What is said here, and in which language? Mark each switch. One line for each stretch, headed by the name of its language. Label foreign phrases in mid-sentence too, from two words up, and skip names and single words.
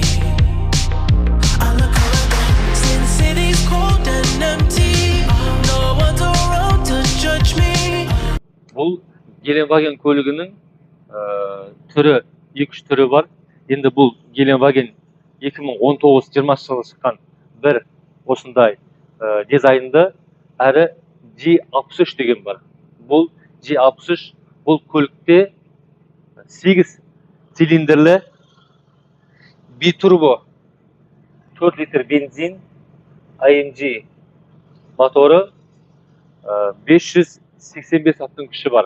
English: I look around, since city's cold and empty, no one's around to judge me.
Kazakh: Бұл Gelenwagen көлігінің түрі, 2-3 түрі бар. Енді бұл Gelenwagen 2019-20 жылы шыққан бір осындай дизайнды, әрі G63 деген бар. Бұл G63, бұл көлікте 8 цилиндрлі битурбо 4 литр бензин AMG моторы, 585 аттың күші бар.